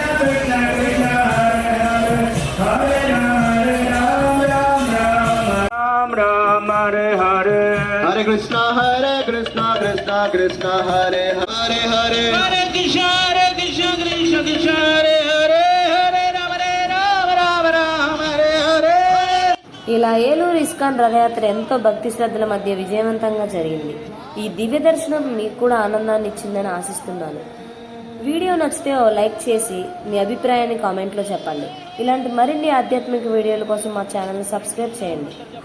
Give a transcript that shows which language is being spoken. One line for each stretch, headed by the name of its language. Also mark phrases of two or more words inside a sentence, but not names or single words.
Sanskrit: कृष्ण कृष्ण हरे हरे हरे राम राम हरे हरे हरे कृष्ण कृष्ण कृष्ण हरे हरे हरे हरे कृष्ण कृष्ण कृष्ण हरे हरे हरे राम राम हरे हरे
Telugu: ఇలా ఏలూరు ఇస్కాన్ రథయాత్ర ఎంతో భక్తి శ్రద్ధల మధ్య విజయవంతంగా జరిగింది. ఈ దివ్య దర్శనం మీకు కూడా ఆనందాన్ని ఇచ్చిందని ఆశిస్తున్నాను. వీడియో నచ్చితే ఓ లైక్ చేసి మీ అభిప్రాయాన్ని కామెంట్లో చెప్పండి. ఇలాంటి మరిన్ని ఆధ్యాత్మిక వీడియోల కోసం మా
English: channel subscribe
Telugu: చేయండి.